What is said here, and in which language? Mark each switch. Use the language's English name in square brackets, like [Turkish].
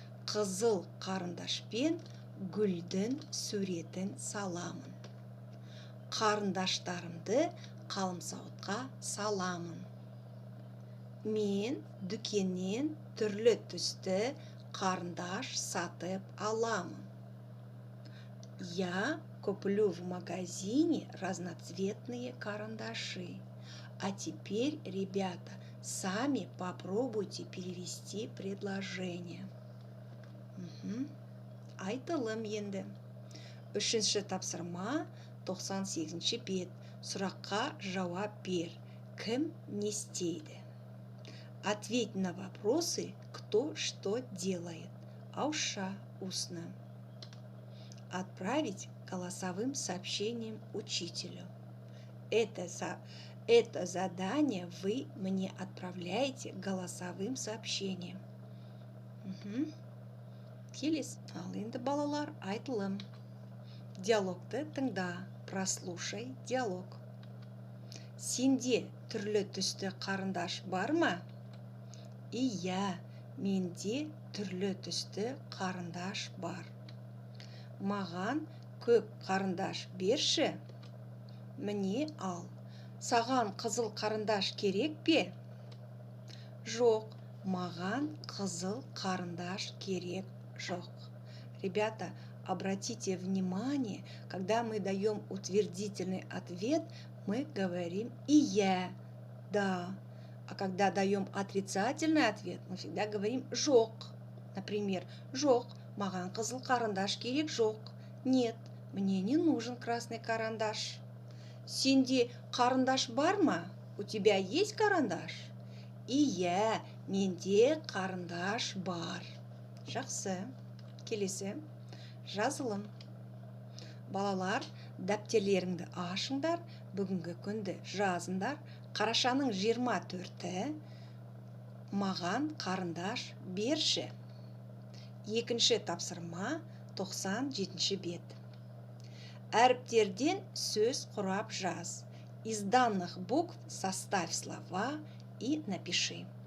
[Kazakh] қызыл қарындашпен гүлдің суретін саламын. Қарындаштарымды қаламсауытқа саламын. Мен дүкеннен түрлі түсті қарындаш сатып аламын. [Russian] Я куплю в магазине разноцветные карандаши. А теперь, ребята, сами попробуйте перевести предложение. [Kazakh] Айтылым енді. Үшінші тапсырма 98-ші бет. Сұраққа жауап бер. Кім не істейді? [Russian] Ответь на вопросы, кто что делает. Ауша устно. Отправить голосовым сообщением учителю. Это задание вы мне отправляете голосовым сообщением. [Kazakh] Келесі. Ал енді балалар, айтылым. Диалогты тыңда, [Russian] прослушай диалог. [Kazakh] Сенде түрлі түсті қарындаш бар ма? Иә, менде түрлі түсті қарындаш бар. Маған көп қарындаш берші. Міне ал. Саған қызыл қарындаш керек пе? Жоқ, маған қызыл қарындаш керек жоқ. [Russian] Ребята, обратите внимание, когда мы даем утвердительный ответ, мы говорим «ия», «да». А когда даем отрицательный ответ, мы всегда говорим «жоқ». Например, [Kazakh] «жоқ, маған қызыл қарындаш керек жоқ». [Russian] Нет, мне не нужен красный карандаш. [Kazakh] Сенде қарындаш бар ма? [Russian] У тебя есть карандаш? [Kazakh] Ия, менде қарындаш бар. Жақсы. Келесі. Жазылым. Балалар, дәптерлеріңді ашыңдар, бүгінгі күнді жазыңдар. Қарашаның 24-і маған қарындаш берші. Екінші тапсырма 97-ші бет. Әріптерден сөз құрап жаз. [Russian] Из данных букв составь слова и напиши.